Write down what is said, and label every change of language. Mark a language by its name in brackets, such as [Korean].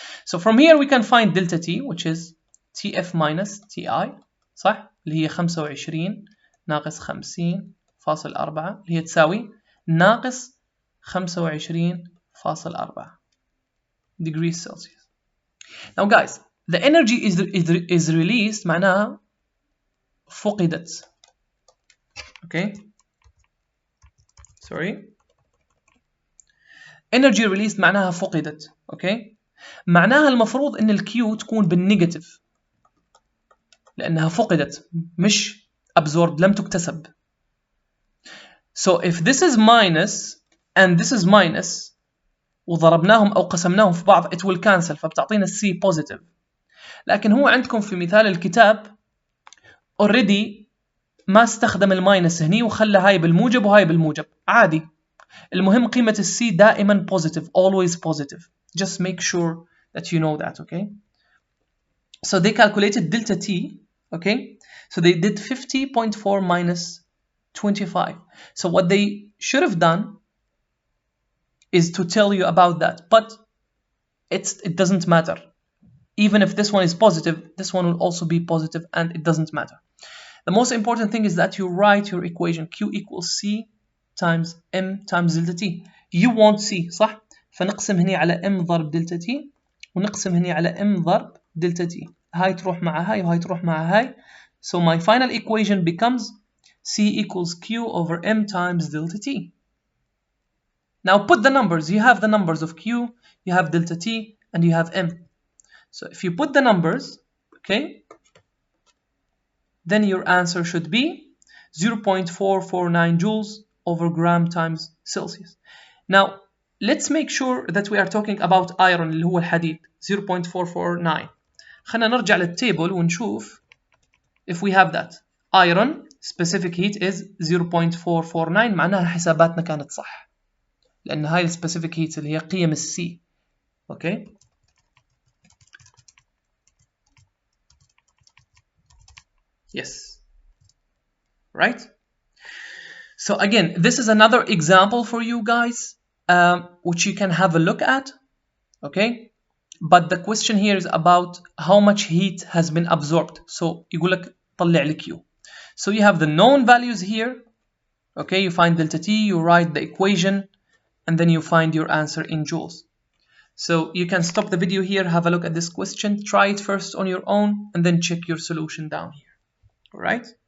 [English] So from here we can find delta T, which is Tf minus Ti, [Arabic] صح؟ اللي هي 25 ناقص 50.4 اللي هي تساوي ناقص 25.4 [English] degrees Celsius. Now guys, the energy is released [Arabic] معناها فقدت. [English] Okay, sorry, energy released [Arabic] معناها فقدت. Okay, معناها المفروض ان الكيو تكون بالنيجاتيف لانها فقدت مش absorbed لم تكتسب. [English] So if this is minus and this is minus [Arabic] وضربناهم او قسمناهم في بعض [English] it will cancel [Arabic] فبتعطينا [English] C positive. [Arabic] لكن هو عندكم في مثال الكتاب already ما استخدم الماينس هني وخلى هاي بالموجب وهاي بالموجب عادي. المهم قيمة السي دائما [English] positive, always positive. Just make sure that you know that, okay? So they calculated delta T, okay? So they did 50.4 minus 25. So what they should have done is to tell you about that, but it doesn't matter. Even if this one is positive, this one will also be positive and it doesn't matter. The most important thing is that you write your equation Q equals C times M times delta T. You want C, [Arabic] صح؟ فنقسم هنا على M ضرب delta T ونقسم هنا على M ضرب delta T. هاي تروح مع هاي وهاي تروح مع هاي. [English] So my final equation becomes C equals Q over M times delta T. Now put the numbers. You have the numbers of Q, you have delta T, and you have M. So if you put the numbers, okay, then your answer should be 0.449 joules over gram times Celsius. Now, let's make sure that we are talking about iron [Arabic] اللي هو الحديد [English] 0.449. [Arabic] خلينا نرجع للتيبل ونشوف [English] if we have that. Iron specific heat is 0.449 [Arabic] معناها حساباتنا كانت صح. لأن هاي specific heat اللي هي قيم السي. [English] Okay. Yes. Right? So again, this is another example for you guys, which you can have a look at. Okay? But the question here is about how much heat has been absorbed. [Arabic] So يقول لك طلع لي Q. [English] So you have the known values here. Okay, you find delta T, you write the equation, and then you find your answer in joules. So you can stop the video here, have a look at this question, try it first on your own, and then check your solution down here. All right?